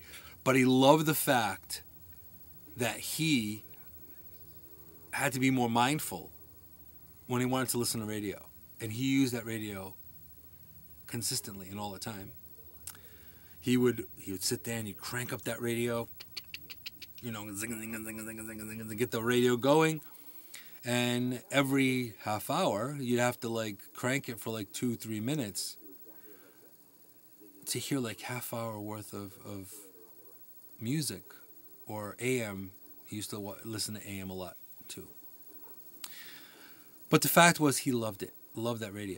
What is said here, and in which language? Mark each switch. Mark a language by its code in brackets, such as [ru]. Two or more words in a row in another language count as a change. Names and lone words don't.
[en] But he loved the fact that he had to be more mindful when he wanted to listen to radio. And he used that radio consistently and all the time. He would sit there and he'd crank up that radio, zing, zing, zing, zing, zing, zing, zing, get the radio going. And every half hour, you'd have to crank it for 2-3 minutes to hear half hour worth of music or AM. He used to listen to AM a lot too. But the fact was he loved it, loved that radio.